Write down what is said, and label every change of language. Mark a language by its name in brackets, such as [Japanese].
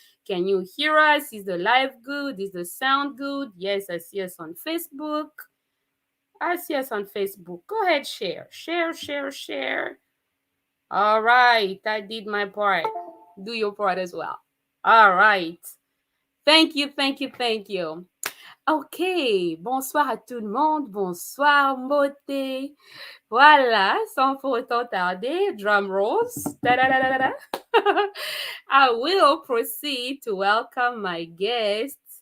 [English] Can you hear us? Is the live good? Is the sound good? Yes, I see us on Facebook. I see us on Facebook. Go ahead, share. Share, share, share. All right. I did my part. Do your part as well. All right. Thank you, thank you, thank you. [French] OK, bonsoir à tout le monde, bonsoir Moté. Voilà, sans pour autant tarder, [English] drum rolls. Da-da-da-da-da. I will proceed to welcome my guests.